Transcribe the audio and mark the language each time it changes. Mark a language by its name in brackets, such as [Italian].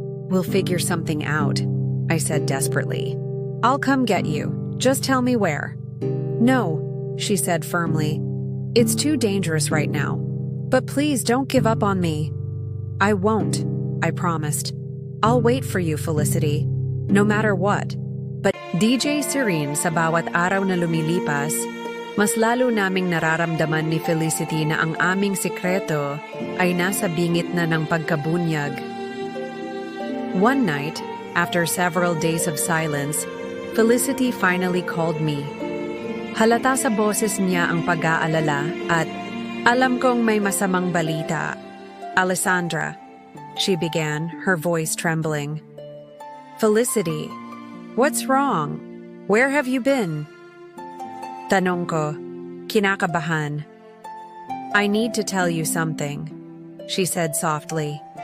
[English] "We'll figure something out," I said desperately. "I'll come get you. Just tell me where." "No," she said firmly. "It's too dangerous right now. But please don't give up on me." "I won't," I promised. "I'll wait for you, Felicity, no matter what." [Filipino] But DJ Serene, sa bawat araw na lumilipas, mas lalo naming nararamdaman ni Felicity na ang aming sikreto ay nasa bingit na ng pagkabunyag. [English] One night, after several days of silence, Felicity finally called me. [Filipino] Halata sa boses niya ang pag-aalala at "Alam kong may masamang balita. [English] Alessandra," she began, her voice trembling. "Felicity, what's wrong? Where have you been?" [Filipino] Tanong ko, kinakabahan. [English] "I need to tell you something," she said softly.